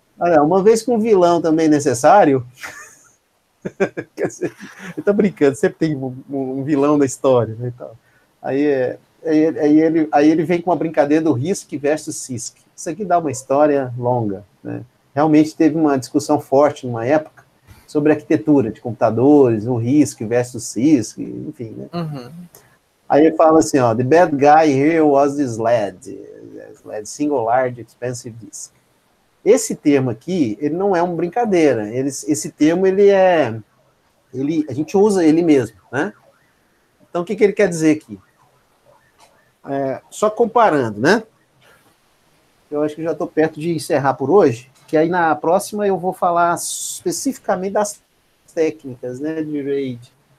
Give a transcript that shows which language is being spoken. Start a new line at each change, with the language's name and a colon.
Portuguese: Olha, uma vez que um vilão também é necessário, quer dizer, eu tô brincando, sempre tem um vilão na história, né, então. Aí ele vem com uma brincadeira do RISC versus CISC. Isso aqui dá uma história longa, né? Realmente teve uma discussão forte numa época sobre arquitetura de computadores, o RISC versus CISC, enfim, né? Uhum. Aí ele fala assim, ó,
English: the bad guy here was the SLAD, Single Large Expensive Disk.
Portuguese: Esse termo aqui, ele não é uma brincadeira. Esse termo, a gente usa ele mesmo, né? Então, o que ele quer dizer aqui? Só comparando, né? Eu acho que já estou perto de encerrar por hoje, que aí na próxima eu vou falar especificamente das técnicas, né, de RAID.